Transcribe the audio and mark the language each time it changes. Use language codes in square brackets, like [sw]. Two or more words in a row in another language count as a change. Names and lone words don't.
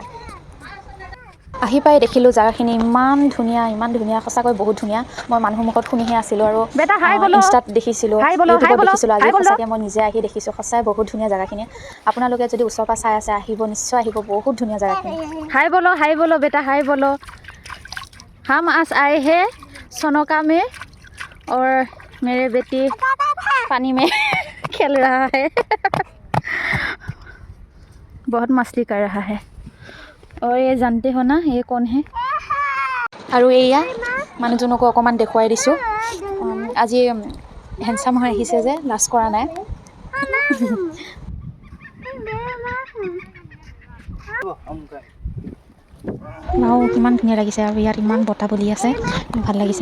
[as] আহি পাই দেখিলোঁ জেগাখিনি ইমান ধুনীয়া, সঁচাকৈ বহুত ধুনীয়া। মই মানুহৰ মুখত শুনিহে আছিলোঁ আৰু ইনষ্টাত দেখিছিলোঁ, ইউটিউবত দেখিছিলোঁ, আজি সঁচাকৈ মই নিজে আহি দেখিছোঁ। সঁচাই বহুত ধুনীয়া জেগাখিনি। আপোনালোকে যদি ওচৰৰ পৰা চাই আছে, আহিব, নিশ্চয় আহিব, বহুত ধুনীয়া জেগাখিনি। [hi] हाय बोलो बेटा, हाय बोलो। हम आज आए हैं सोनका में और मेरे बेटी पानी में खेल रहा है। बहुत मस्ती कर रहा है। और ये जानते हो ना ये कौन है? [as] আৰু এয়া মানুহজনকো অকণমান দেখুৱাই দিছোঁ। আজি হেণ্ডচাম হৈ আহিছে যে লাজ কৰা নাই। কিমান ধুনীয়া লাগিছে আৰু ইয়াত ইমান বতাহ বলি আছে, ভাল লাগিছে।